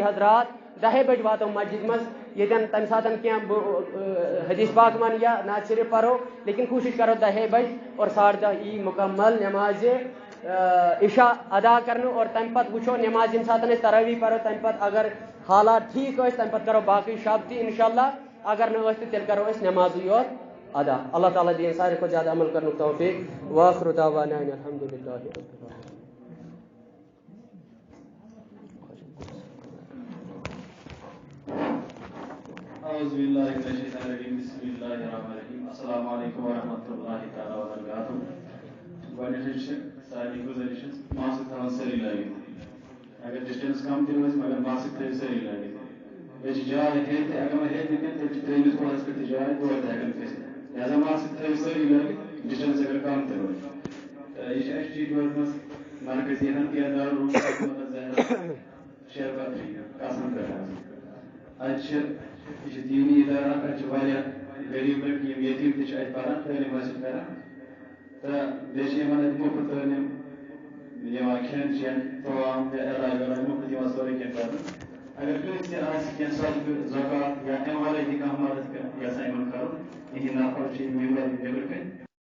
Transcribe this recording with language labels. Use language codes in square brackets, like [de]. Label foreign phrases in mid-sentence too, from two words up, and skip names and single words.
[ks] حضرات 10 بجہِ واتو مسجد منٛز ییٚتٮ۪ن تَمہِ ساتہٕ کینٛہہ بہٕ حدیث پاک وَنہٕ یا نعت شریٖف پَرو لیکن کوٗشِش کرو 10 بجہِ اور 10:30 یی مُکمل نٮ۪مازِ عشاء ادا کرنہٕ اور تَمہِ پَتہٕ وٕچھو نٮ۪ماز ییٚمہِ ساتہٕ أسۍ تراویح پَرو تَمہِ پَتہٕ اگر حالات ٹھیٖک ٲسۍ تَمہِ پَتہٕ کرو باقٕے شب تہِ [ar] اِنشاء اللہ [ks] اگر نہٕ ٲسۍ تہٕ تیٚلہِ کرو أسۍ نٮ۪مازٕے یوت ادا اللہ تعالیٰ دِیِن ساروی کھۄتہٕ زیادٕ عمل کرنُک توفیٖق [ar] وآخر دعوانا ان الحمد للہ رب العالمین. اعوذ باللہ من الشیطان الرجیم بسم اللہ الرحمن الرحیم السلام علیکم ورحمۃ اللہ تعالیٰ وبرکاتہ [ks] گۄڈنٮ۪تھٕے چھِ سارنٕے گُزٲرِش ماسک تھاوان سٲری لٲگِتھ اگر ڈِسٹینس کم تہِ روزِ مگر ماسک تھٲیِو سٲری لٲگِتھ بیٚیہِ چھِ جاے ہیٚرِ تہِ اگر وۄنۍ ہیٚرِ نہٕ کینٛہہ تیٚلہِ چھِ ترٛیٚیمِس پوہرَس پٮ۪ٹھ تہِ جاے تور تہِ ہٮ۪کان کھٔسِتھ لہذا ماسک تھٲیِو سٲری لٲگِتھ ڈِسٹینس اگر کم تہِ روزِ تہٕ یہِ چھِ اَسہِ ٹی منٛز مرکزی [en] health care [ks] دارالعلوم زہرا شیرپتری قسم پٮ۪ٹھ حظ اَتہِ چھِ یہِ چھِ دیٖنی اِدارٕ اکھ اَتہِ چھِ واریاہ غریٖب لٔڑکی یِم یتیٖم تہِ چھِ اَتہِ پَران تعلیٖم حٲصِل کران تہٕ بیٚیہِ چھِ یِمن اَتہِ مُفت تعلیٖم یِوان کھٮ۪ن چٮ۪ن تمام علاج ولاج مُفت یِوان سورُے کینٛہہ کرنہٕ اگر کٲنٛسہِ تہِ آسہِ کینٛہہ صدقہٕ زکات یا اَمہِ وَرٲے تہِ کانٛہہ مدد یژھان یِمن کَرُن یِہِنٛدۍ نفر چھِ یِم نٮ۪برٕ کَنۍ